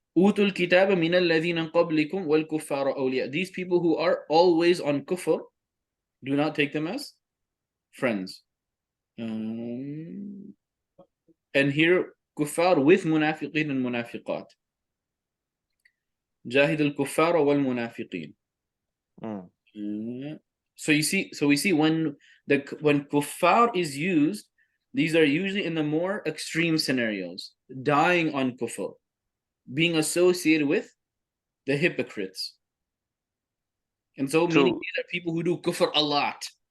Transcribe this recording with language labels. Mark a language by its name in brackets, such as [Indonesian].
[Arabic] أوتوا الكتاب من الذين قبلكم والكفار أولياء. [English] These people who are always on kufr, do not take them as friends. And here kuffar with munafiqin and munafiqat. [Arabic] جاهد الكفار والمنافقين. [English] So we see when kuffar is used, these are usually in the more extreme scenarios, dying on kufr, being associated with the hypocrites. And so meaning that people who do kufr a lot.